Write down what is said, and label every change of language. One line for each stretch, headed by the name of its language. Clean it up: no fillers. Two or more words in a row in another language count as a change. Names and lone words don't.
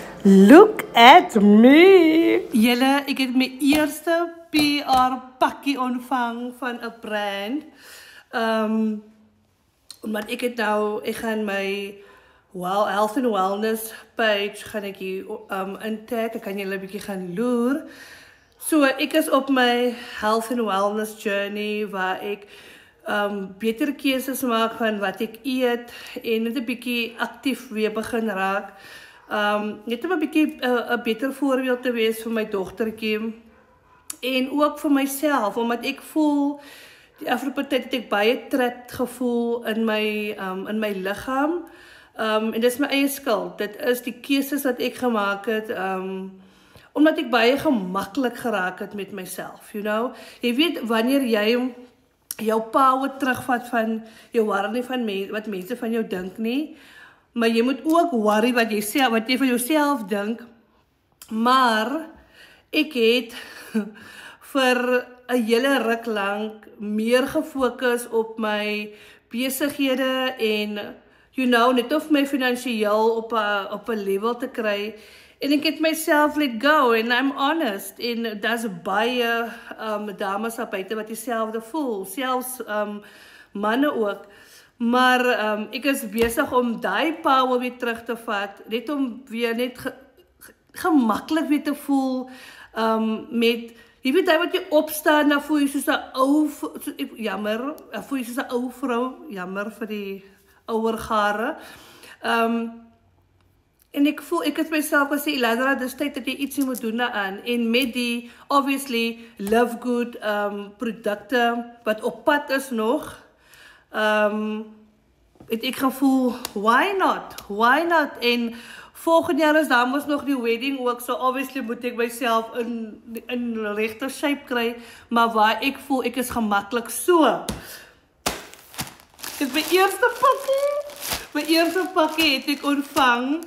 English: Look at me!
Afrikaans: Julle, ek het my eerste PR pakkie ontvang van 'n brand. Omdat ek gaan my
English: health and wellness page
Afrikaans: gaan ek hier intag. Ek kan julle 'n bietjie gaan loer. So ek is op my
English: health and wellness journey
Afrikaans: waar ek beter keuses maak van wat ek eet en net 'n bietjie aktief weer begin raak. Net om 'n bietjie 'n beter voorbeeld te wees vir my dogtertjie en ook vir myself, omdat ek voel die afgelope tyd het ek baie trapped gevoel in my liggaam. En dis my eie skuld. Dit is die keuses wat ek gemaak het omdat ek baie gemaklik geraak het met myself,
English: you know.
Afrikaans: Jy weet wanneer jy jou power terugvat van jou worry van wat mense van jou dink nie. Maar jy moet ook worry wat jy van jouself dink. Maar ek het vir 'n hele ruk lank meer gefokus op my besighede en net of my finansiëel op 'n level te kry. En ek het myself
English: let go and I'm honest.
Afrikaans: En daar's baie dames op buite wat dieselfde voel, selfs manne ook. Maar ek is besig om daai power weer terug te vat, net om weer net gemaklik weer te voel met, jy weet, wat jy opstaan, dan voel jy soos 'n ou, voel jy soos 'n ou vrou, jammer vir die ouer gare. En ek voel, ek het myself gesê, Eladra, dis tyd dat jy ietsie moet doen daaraan. En met die, obviously, Love Good produkte wat op pad is nog, het ek gevoel,
English: why not?
Afrikaans: En volgende jaar is daar mos nog die wedding ook, so obviously moet ek myself in regte shape kry, maar waar ek voel, ek is gemaklik so. Dit is my eerste pakkie het ek ontvang.